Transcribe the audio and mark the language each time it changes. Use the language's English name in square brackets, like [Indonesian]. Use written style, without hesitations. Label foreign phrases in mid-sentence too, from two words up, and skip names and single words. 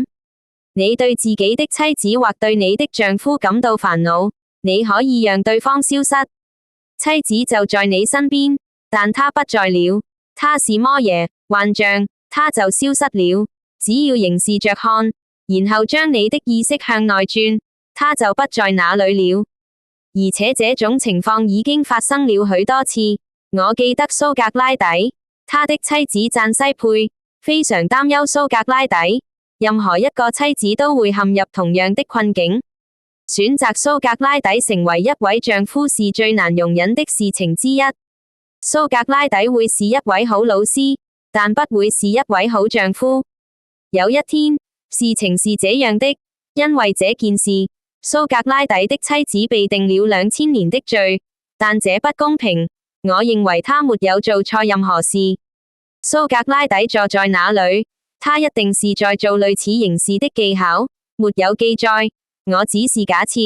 [Chinese] 你對自己的妻子或對你的丈夫感到煩惱，你可以讓對方消失。妻子就在你身邊，但她不在了，她是摩耶幻象，她就消失了。只要凝視着看，然後將你的意識向內轉，她就不在那裡了。而且這種情況已經發生了許多次。我記得蘇格拉底，他的妻子贊西佩非常擔憂蘇格拉底。任何一個妻子都會陷入同樣的困境。選擇蘇格拉底成為一位丈夫是最難容忍的事情之一。蘇格拉底會是一位好老師，但不會是一位好丈夫。有一天，事情是這樣的，因為這件事，蘇格拉底的妻子被定了2000年的罪，但這不公平。我認為他沒有做錯任何事。蘇格拉底坐在那裡，他一定是在做類似凝視的技巧，沒有記載，我只是假設。